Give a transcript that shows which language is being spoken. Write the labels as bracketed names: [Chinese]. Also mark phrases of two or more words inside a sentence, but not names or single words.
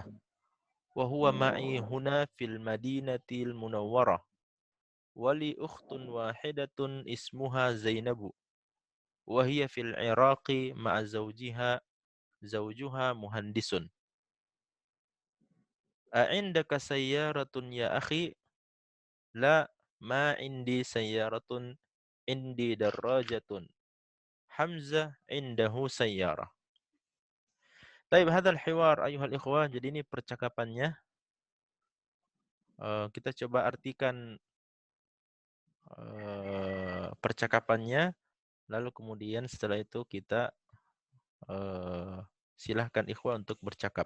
[Arabic] وهو معي هنا في المدينة المنورة. ولي أخت واحدة اسمها زينب. وهي في العراق مع زوجها مهندس. أعندك سيارة يا أخي? لا، ما عندي سيارة، عندي دراجة. حمزة عنده سيارة طيب هذا الحوار أيها الإخوة. [Indonesian] Jadi ini percakapannya. Kita coba artikan percakapannya, lalu kemudian setelah itu kita silahkan ikhwah untuk bercakap.